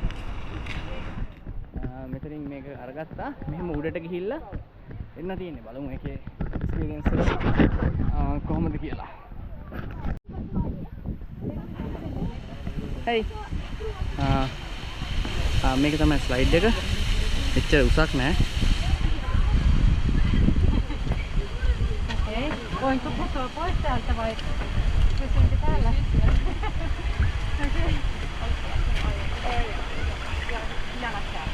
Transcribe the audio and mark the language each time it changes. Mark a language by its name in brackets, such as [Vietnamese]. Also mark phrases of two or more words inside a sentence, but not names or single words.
[Sinhala] මෙතනින් මේක අරගත්තා. මෙහෙම උඩට ගිහිල්ලා එන්න තියෙන්නේ. බලමු ඒකේ එක්ස්පීරියන්ස් එක කොහොමද කියලා. හයි. මේක තමයි ස්ලයිඩ් එක. එච්චර උසක් නෑ. [Finnish] Okei. Voinko putoa pois täältä vai pysynkö täällä? Okei. Jalat täällä.